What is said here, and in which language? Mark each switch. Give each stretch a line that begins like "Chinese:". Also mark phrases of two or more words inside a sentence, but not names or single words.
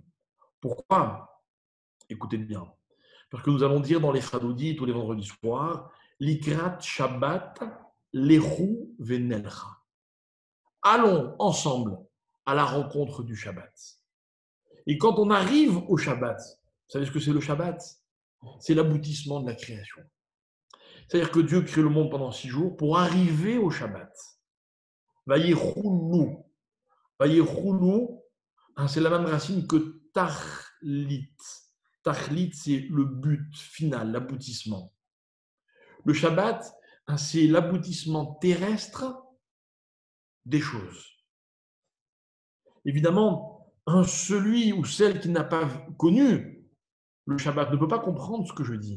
French: Pourquoi? Écoutez bien. Parce que nous allons dire dans les Chadodis tous les vendredis soirs,
Hebrew: לקראת שבת לכו ונלכה.
French: Allons ensemble à la rencontre du Shabbat. Et quand on arrive au Shabbat, vous savez ce que c'est le Shabbat? C'est l'aboutissement de la création. C'est-à-dire que Dieu crée le monde pendant 6 jours pour arriver au Shabbat. Vayechulu. Vayechulu, c'est la même racine que Tachlit. Tachlit, c'est le but final, l'aboutissement. Le Shabbat, c'est l'aboutissement terrestre des choses. Évidemment, celui ou celle qui n'a pas connu le Shabbat ne peut pas comprendre ce que je dis.